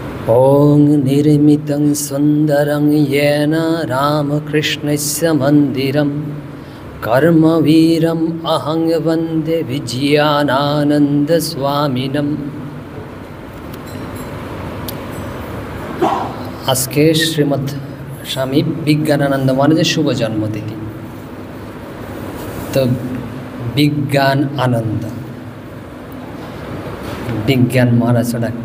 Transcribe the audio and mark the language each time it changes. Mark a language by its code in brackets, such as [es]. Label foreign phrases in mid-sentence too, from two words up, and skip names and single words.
[sa] ॐ निर्मितं सुन्दरं येन रामकृष्णस्य मन्दिरं कर्मवीरम् अहं वन्दे विजयानन्दस्वामिनम्। [bn] আজকে শ্রীমৎ স্বামী বিজ্ঞানানন্দ মহারাজের শুভ জন্মতিথি। তো বিজ্ঞান আনন্দ, বিজ্ঞান মহারাজ ডাকতেন।